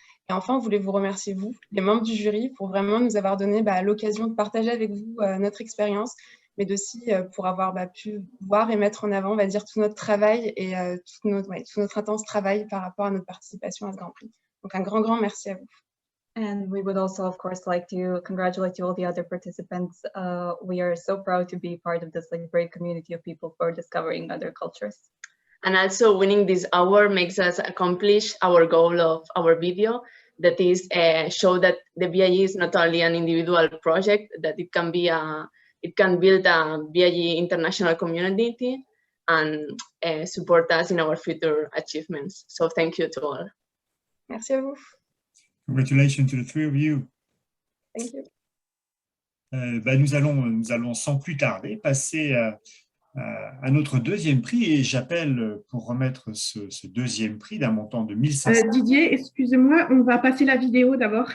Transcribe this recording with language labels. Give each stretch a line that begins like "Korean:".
French: Et enfin, on voulait vous remercier, vous, les membres du jury, pour vraiment nous avoir donné l'occasion de partager avec vous notre expérience, mais aussi pour avoir pu voir et mettre en avant, on va dire, tout notre travail et tout notre intense travail par rapport à notre participation à ce Grand Prix. Donc un grand, grand merci à vous.
English: And we would also, of course, like to congratulate all the other participants. We are so proud to be part of this great community of people for discovering other cultures. And also winning this award makes us accomplish our goal of our video, that is show that the VIE is not only an individual project, that it can build a VIE international community and support us in our future achievements. So thank you to all.
French: Merci à vous.
English: Congratulations to the three of you. Thank you.
French: Nous allons sans plus tarder passer à notre deuxième prix et j'appelle pour remettre ce deuxième prix d'un montant de 1500. Didier, excusez-moi, on va passer la vidéo d'abord.